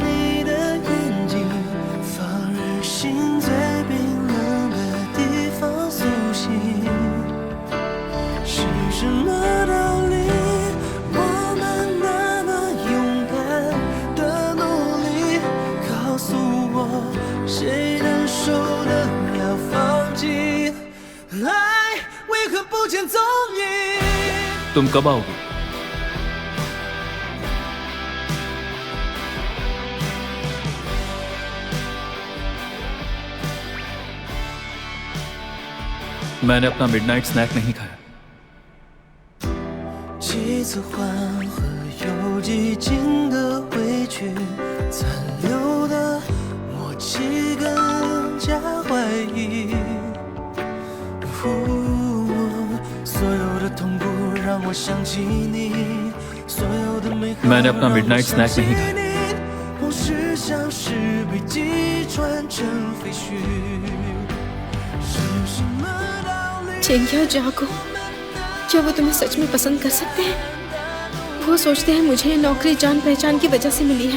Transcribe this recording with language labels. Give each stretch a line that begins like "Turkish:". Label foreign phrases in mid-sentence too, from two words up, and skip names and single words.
Chinese: 你的眼睛放任心最冰冷的地方苏醒，是什么道理？谁能受得了放弃？爱为何不见踪影？
Hindi: तुम कब आओगे? मैंने अपना
English: midnight snack
Hindi: नहीं खाया।
Chinese: 几次缓和又寂静的回去，残留的默契更加怀疑。所有的痛苦让我想起你，所有的美好
Hindi: मैंने अपना
English: midnight snack
Hindi: नहीं खाया।
Chinese: 往事像是被击穿成废墟，是什么道理？
Hindi: चेंग्या जागो, क्या वो तुम्हें सच में पसंद कर सकते हैं? वो सोचते हैं मुझे ये नौकरी जान पहचान की वजह से मिली है।